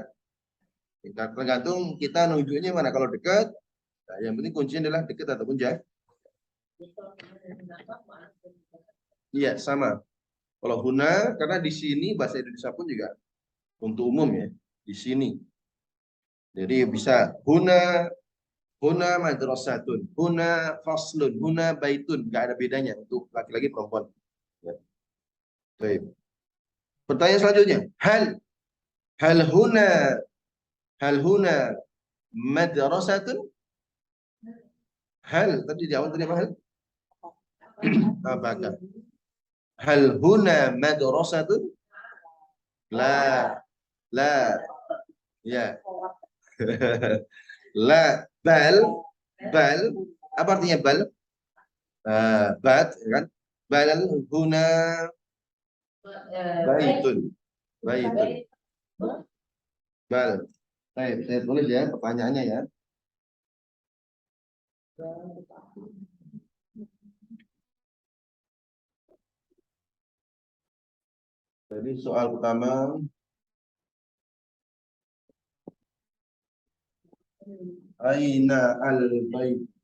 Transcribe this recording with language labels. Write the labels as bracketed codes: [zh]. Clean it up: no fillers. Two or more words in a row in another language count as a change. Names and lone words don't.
[id] Tergantung kita nunjuknya mana. Kalau dekat, nah, yang penting kuncinya adalah dekat ataupun jauh. Iya, sama. Kalau huna, karena di sini bahasa Indonesia pun juga untuk umum ya. Di sini. Jadi bisa [ar] هنا مدرسة, هنا فصل, هنا بيت, [id] nggak ada bedanya untuk laki-laki perempuan. Ya. Baik. Pertanyaan selanjutnya, [ar] هل هنا مدرسة? [id] Hal tadi di awal tadi apa hal? Apakah? [ar] هل هنا مدرسة? [id] La, ya. [ar] لا، بل, [id] apa artinya bal? Bat, kan? [ar] بل هنا بيت، بل. [id] Saya tulis ya pertanyaannya ya. Jadi soal pertama, [ar] أين البيت.